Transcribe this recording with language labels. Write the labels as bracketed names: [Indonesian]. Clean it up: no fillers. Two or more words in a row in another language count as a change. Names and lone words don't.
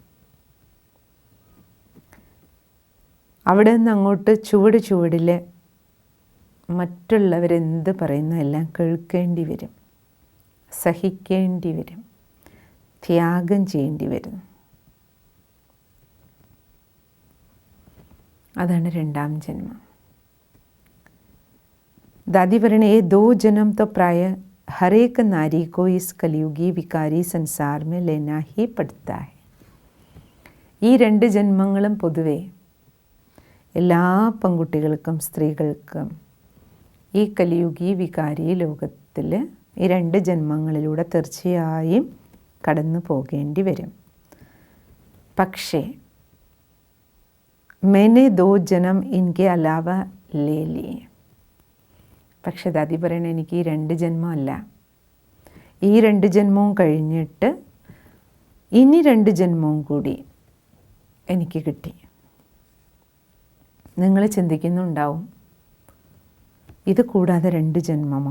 [Malayalam] അവിടെ നിന്ന് അങ്ങോട്ട് ചുവടിൽ മറ്റുള്ളവരെന്ത് പറയുന്ന എല്ലാം കേൾക്കേണ്ടി വരും, സഹിക്കേണ്ടി വരും, ത്യാഗം ചെയ്യേണ്ടി വരും. അതാണ് 2ാം ജന്മം. [Hindi] दादी പറയണ ये 2 जन्म तो प्राय हर एक नारी को इस कलयुगी विकारी संसार में लेना ही पड़ता है. [Malayalam] ഈ 2 ജന്മങ്ങളും പൊതുവെ എല്ലാ പെൺകുട്ടികൾക്കും സ്ത്രീകൾക്കും ഈ കലിയുഗി വികാരി ലോകത്തിൽ ഈ 2 ജന്മങ്ങളിലൂടെ തീർച്ചയായും കടന്നു പോകേണ്ടി വരും. [Hindi] പക്ഷേ मैंने 2 जन्म इनके अलावा ले लिए. [Malayalam] പക്ഷെ ദാദി പറയണ എനിക്ക് ഈ 2 ജന്മമല്ല, ഈ 2 ജന്മവും കഴിഞ്ഞിട്ട് ഇനി 2 ജന്മവും കൂടി എനിക്ക് കിട്ടി. നിങ്ങൾ ചിന്തിക്കുന്നുണ്ടാവും, ഇത് കൂടാതെ 2 ജന്മമോ?